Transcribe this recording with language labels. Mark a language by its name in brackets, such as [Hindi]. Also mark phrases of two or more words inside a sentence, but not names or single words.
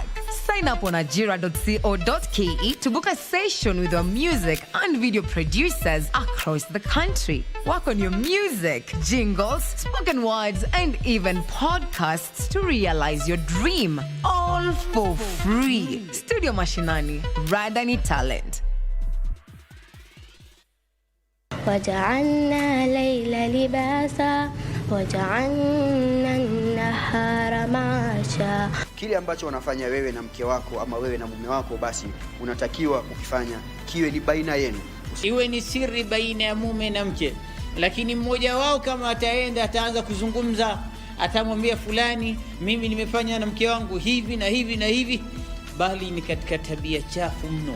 [English] Sign up on ajira.co.ke to book a session with your music and video producers across the country. Work on your music, jingles, spoken words, and even podcasts to realize your dream. All for free. Studio Mashinani, Radani Talent. [Arabic] وجعلنا الليل لباسا وجعلنا النهار معاشا. [Swahili] Kile ambacho unafanya wewe na mke wako ama wewe na mume wako, basi unatakiwa kukifanya kiwe ni baina yenu, iwe ni siri baina ya mume na mke. Lakini mmoja wao kama ataanza kuzungumza, atamwambia fulani, mimi nimefanya na mke wangu hivi na hivi na hivi, bali ni katika tabia chafu mno.